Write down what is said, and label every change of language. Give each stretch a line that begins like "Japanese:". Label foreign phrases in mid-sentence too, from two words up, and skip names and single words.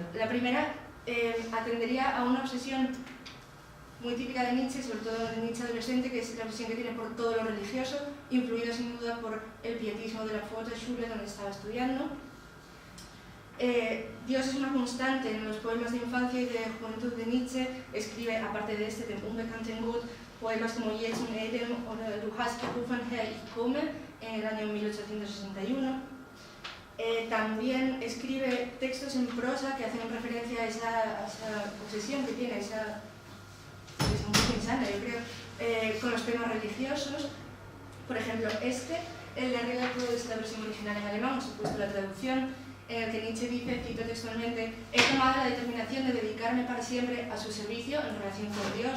Spanish: La primera atendería a una obsesión muy típica de Nietzsche, sobre todo de Nietzsche adolescente, que es la obsesión que tiene por todo lo religioso, influida sin duda por el pietismo de la Volksschule, donde estaba estudiando. Dios es una constante en los poemas de infancia y de juventud de Nietzsche. Escribe, aparte de este, de Unbekannten Gut, poemas como Jetzt und Eden o Du hast gerufen, Herr, ich komme, en el año 1861. También escribe textos en prosa que hacen referencia a esa obsesión que tiene, esa obsesión muy insana, yo creo, con los temas religiosos. Por ejemplo, el de arriba todo es la versión original en alemán, os he puesto la traducción, en el que Nietzsche dice, cito textualmente: he tomado la determinación de dedicarme para siempre a su servicio en relación con Dios.